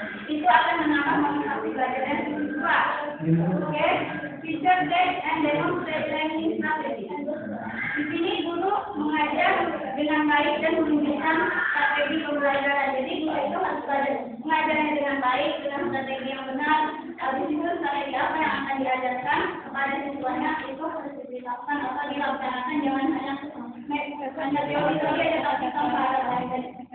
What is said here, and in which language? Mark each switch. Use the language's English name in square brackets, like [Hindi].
[Indonesian] Itu akan menambah motivasi belajarnya siswa. [English] Oke, teacher guide and demonstrate learning strategy. [Indonesian] Di sini guru mengajar dengan baik dan menunjukkan strategi pembelajaran. Jadi guru itu harus mengajarnya dengan baik dengan strategi yang benar. Habis itu strategi apa yang akan diajarkan kepada siswanya itu harus diberitahukan atau dilaksanakan, jangan hanya teori saja tetapi tanpa ada praktek.